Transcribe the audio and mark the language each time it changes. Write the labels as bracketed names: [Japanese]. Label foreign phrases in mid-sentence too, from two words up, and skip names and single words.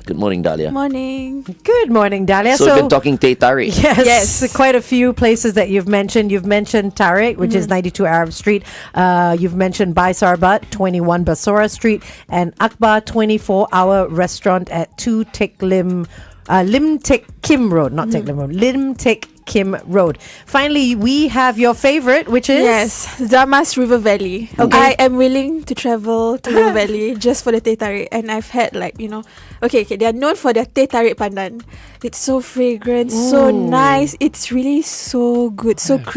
[English] Good morning, Dahlia. Morning. Good morning, Dahlia. So we've been talking Teh Tarik. Yes, Yes. quite a few places that you've mentioned. You've mentioned Tarik, which is 92 Arab Street. You've mentioned Bai Sarbat, 21 Basora Street, and Akbar 24-hour restaurant at 2 Tek Lim Tek Kim Road, not Tek Lim Road, Lim Tek Kim Road. Finally, we have your favorite, which is Yes, Zama's River Valley. Okay. I am willing to travel to River Valley just for the Teh Tarik, and I've had okay, they are known for their Teh Tarik pandan. It's so fragrant, so nice. It's really so good, so creamy.